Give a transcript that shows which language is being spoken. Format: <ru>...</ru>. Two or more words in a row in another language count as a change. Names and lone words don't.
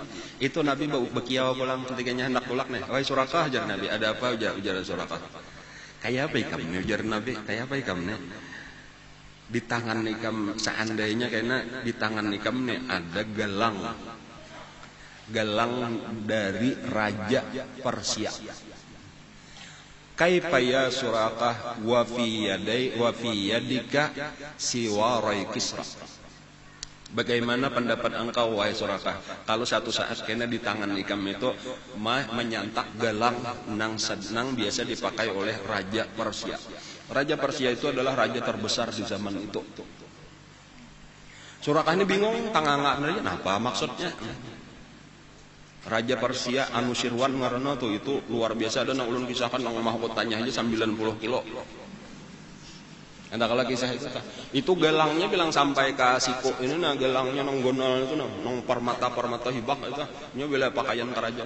<bjn>Itu Nabi bekiau pulang ketikanya hendak pulang nih. Wahai Surakah, ujar Nabi, ada apa? Ujar Surakah. Kayak apa ikam? Ujar Nabi, kayak apa ikam nih? Di tangan ikam seandainya karena di tangan ikam nih ada galang dari Raja Persia.</bjn> <ar>كيف يا سراقة وفي يديك سواري كسرى.</ar> <bjn>Bagaimana pendapat engkau wahai Surakah, kalau satu saat kena di tangan ikam itu menyantak galang nang biasa dipakai oleh Raja Persia. Raja Persia itu adalah raja terbesar di zaman itu. Surakah ini bingung, tanganga aja, apa maksudnya? Raja Persia Anusirwan ngaranna tuh itu luar biasa, ada nang ulun kisahkan nang mahkotanya aja 90 kilo. Ada kalau kisah itu gelangnya bilang sampai ke siku ini, nah gelangnya nang gonal itu nang permata hibak itu, nya bela pakaian kerajaan.</bjn>